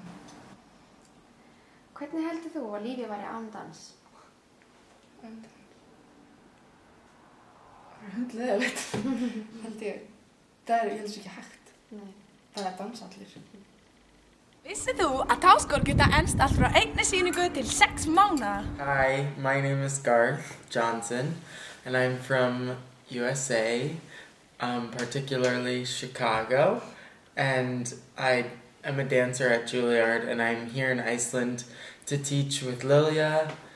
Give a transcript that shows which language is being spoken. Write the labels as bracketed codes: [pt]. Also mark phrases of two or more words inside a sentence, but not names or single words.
[is] Hvernig heldur þú að lífið væri án dans? Það er hundleiðilegt, held ég. Ég held þessu ekki hægt. Það er dans allir. Vissið þú að táskor geta enst allt frá einni sýningu til 6 mánaða? [en] Hi, my name is Garth Johnson, and I'm from USA, particularly Chicago, and I am a dancer at Juilliard, and I'm here in Iceland to teach with Lilia.